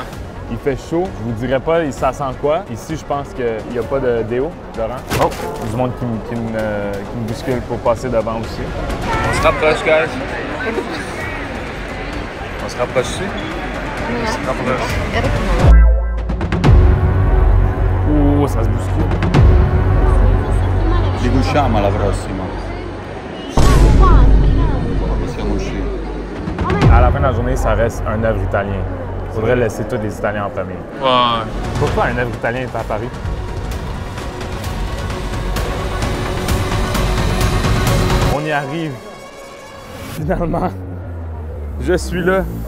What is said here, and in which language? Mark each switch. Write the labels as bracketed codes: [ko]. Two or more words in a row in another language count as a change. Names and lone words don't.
[fr] Il fait chaud, je vous dirais pas ça sent quoi. Ici, je pense qu'il n'y a pas de déo, Laurent. Oh! Il y a du monde qui me bouscule pour passer devant aussi. On se rapproche, guys. On se rapproche ici? On se rapproche. Oh, ça se bouscule. [it] Ci riusciamo alla prossima. Siamo usciti. [fr] À la fin de la journée, ça reste un œuvre italien. Il faudrait laisser tous les Italiens en premier. Ouais. Pourquoi un œuvre italien est à Paris? On y arrive. Finalement, je suis là.